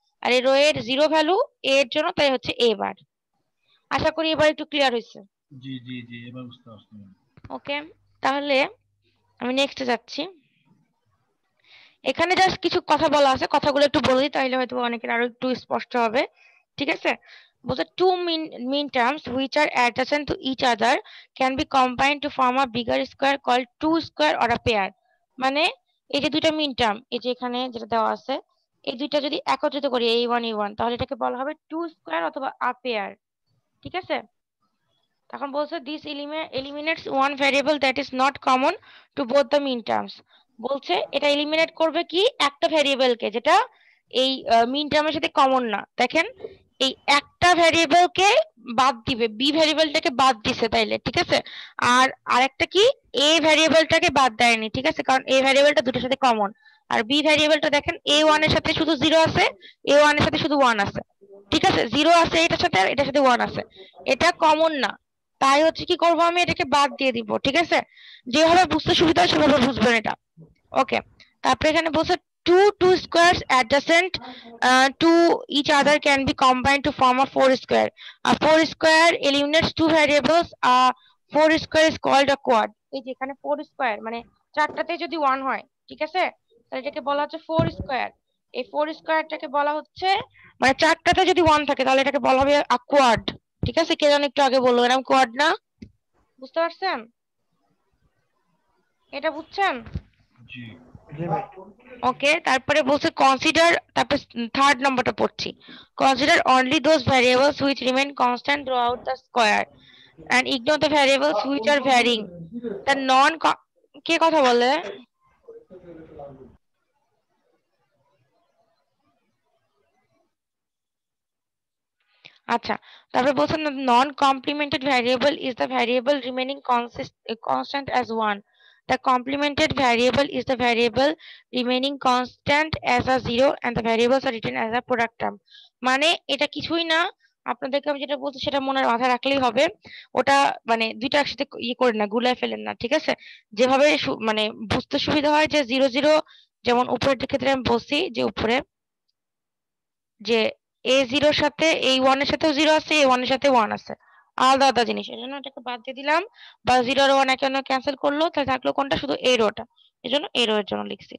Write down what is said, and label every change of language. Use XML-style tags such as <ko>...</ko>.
<bn>আর এই রো এর 0 ভ্যালু এর জন্য, তাই হচ্ছে এ বার। আশা করি এবার একটু ক্লিয়ার হয়েছে। জি জি জি, এবার বুঝতে পারছি। ওকে, তাহলে আমি নেক্সটে যাচ্ছি। এখানে জাস্ট কিছু কথা বলা আছে, কথাগুলো একটু বলে দিই তাহলে হয়তো অনেকের আরো একটু স্পষ্ট হবে। ঠিক আছে, বলছে</bn> <en>two mean terms which are adjacent to each other can be combined to form a bigger square called two square or a pair।</en> <bn>মানে এই যে দুইটা মিন টার্ম, এই যে এখানে যেটা দেওয়া আছে, এই দুইটা যদি একত্রিত করি a1 তাহলে এটাকে বলা হবে টু স্কোয়ার অথবা আ পেয়ার। ঠিক আছে, তখন বলছে</bn> <en>This eliminates one variable that is not common to both the mean terms।</en> <bn>বলছে এটা এলিমিনেট করবে কি, একটা ভ্যারিয়েবলকে যেটা এই মিন টার্মের সাথে কমন না। দেখেন এই একটা ভ্যারিয়েবলকে বাদ দিবে, বি ভ্যারিয়েবলটাকে বাদ দিছে তাইলে, ঠিক আছে। আর আরেকটা কি, এ ভ্যারিয়েবলটাকে বাদ দেয়নি, ঠিক আছে, কারণ এ ভ্যারিয়েবলটা দুটোর সাথে কমন। আর বি ভ্যারিয়েবলটা দেখেন a1 এর সাথে শুধু 0 আছে, a1 এর সাথে শুধু 1 আছে, ঠিক আছে, 0 আছে এটার সাথে আর এটার সাথে 1 আছে, এটা কমন না, তাই হচ্ছে কি করবো আমি এটাকে বাদ দিয়ে দিব। ঠিক আছে, যেভাবে বুঝতে সুবিধা হয় সেভাবে বুঝবেন এটা।</bn> <en>okay,</en> <bn>তারপরে এখানে বলছে</bn> <en>two squares adjacent to each other can be combined to form a four square। A four square eliminates two variables, a four square is called a quad।</en> <bn>এই যে এখানে four square মানে চারটাতে যদি 1 হয়, ঠিক আছে, তাহলে এটাকে বলা হচ্ছে four square। এই four squareটাকে বলা হচ্ছে, মানে চারটাতে যদি 1 থাকে তাহলে এটাকে বলা হবে a quad। ঠিক আছে, কে জানি একটু আগে বললো এরকম কোয়াড না, বুঝতে পারছেন? এটা বুঝছেন? জি ওকে, তারপরে বলছে</bn> <en>consider,</en> <bn>তারপরে থার্ড নম্বরটা পড়ছি,</bn> <en>Consider only those variables which remain constant throughout the square and ignore the variables which are varying the none.</en> <bn>কে কথা বলে? আচ্ছা, তারপরে বলছেন</bn> <en>Non complemented variable is the variable remaining constant as one. The complemented variable is the variable remaining constant as a zero and the variables are written as a product term।</en> <bn>মানে এটা কিছুই না, আপনাদেরকে আমি যেটা বলছি সেটা মনে মাথায় রাখলেই হবে। ওটা মানে দুইটা একসাথে ইয়ে করে না, গুলায় ফেলেন না, ঠিক আছে। যেভাবে মানে বুঝতে সুবিধা হয় যে 0 0, যেমন উপরের ক্ষেত্রে আমি বলছি যে উপরে যে a0 এর সাথে a1 এর সাথেও 0 আছে, a1 এর সাথে 1 আছে, আলাদা আলাদা জিনিস, এজন্য এটাকে বাদ দিয়ে দিলাম, বা 0 আর 1 একে অন্য ক্যান্সেল করলো, তাহলে থাকলো কোনটা, শুধু এই রোটা, এজন্য এই রো এর জন্য লিখছি।</bn>